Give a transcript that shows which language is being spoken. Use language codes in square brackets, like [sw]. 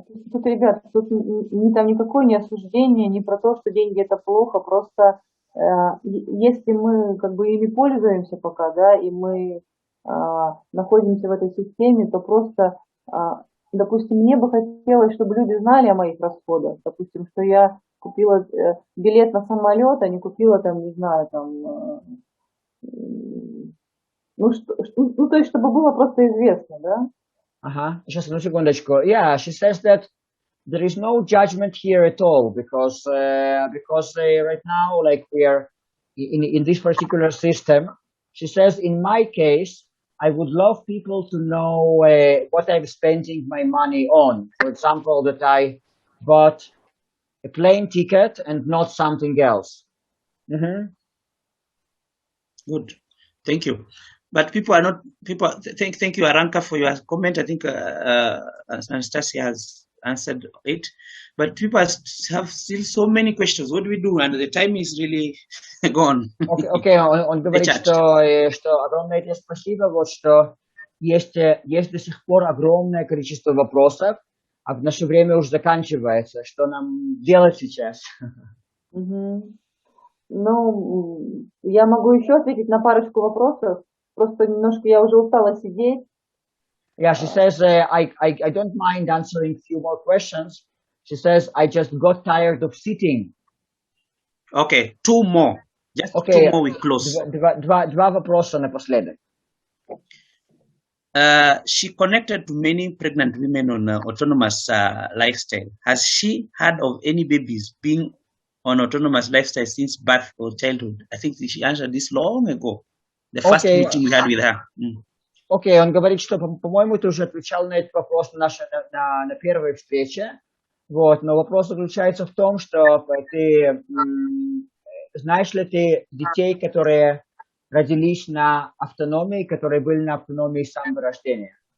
[ru] Тут, ребят, тут там никакое не осуждение, не про то, что деньги это плохо, просто если мы как бы ими пользуемся пока, да, и мы находимся в этой системе, то просто допустим, мне бы хотелось, чтобы люди знали о моих расходах. Допустим, что я купила билет на самолет, а не купила там, не знаю, там, то есть, чтобы было просто известно, да? Сейчас одну секундочку. [en] Yeah, she says that there is no judgment here at all because right now, like we are in this particular system, she says, in my case, I would love people to know what I'm spending my money on. For example, that I bought a plane ticket and not something else. Good, thank you. But people are not people. Thank you, Aranka, for your comment. I think Anastasia has answered it, but people have still so many questions. What do we do? And the time is really gone. [ru] Окей, он говорит, что огромное тебе спасибо, вот что есть до сих пор огромное количество вопросов, а наше время уже заканчивается. Что нам делать сейчас? Ну, я могу еще ответить на парочку вопросов. Просто немножко я уже устала сидеть. [en] Yeah, she says, I don't mind answering a few more questions. She says, I just got tired of sitting. Okay, two more. Just two more we close. [ru] Два вопроса напоследок. [en] She connected to many pregnant women on autonomous lifestyle. Has she heard of any babies being on autonomous lifestyle since birth or childhood? I think she answered this long ago. The first meeting we had with her. [ru] Окей, он говорит, что, по-моему, ты уже отвечал на этот вопрос на первой встрече. Вот, но вопрос заключается в том, что ты знаешь ли ты детей, которые родились на автономии, которые были на автономии с самого рождения?